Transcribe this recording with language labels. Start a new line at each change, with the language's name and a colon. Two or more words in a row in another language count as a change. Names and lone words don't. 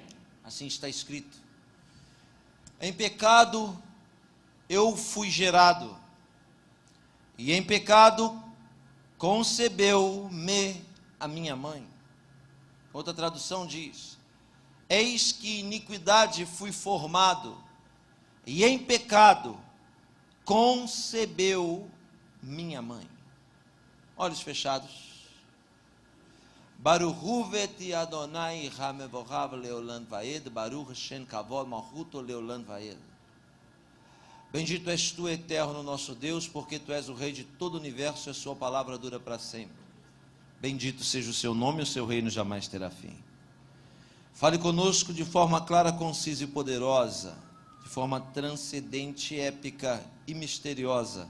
Portuguese: Assim está escrito: em pecado eu fui gerado, e em pecado concebeu-me a minha mãe. Outra tradução diz: eis que iniquidade fui formado, e em pecado concebeu minha mãe. Olhos fechados.
Hebrew: ברוך הוא ואת ה' המבורך לעולם ועד, ברוך שם כבוד מלכותו לעולם ועד.
Portuguese: Bendito és tu, eterno nosso Deus, porque tu és o rei de todo o universo e a sua palavra dura para sempre. Bendito seja o seu nome e o seu reino jamais terá fim. Fale conosco de forma clara, concisa e poderosa, de forma transcendente, épica e misteriosa.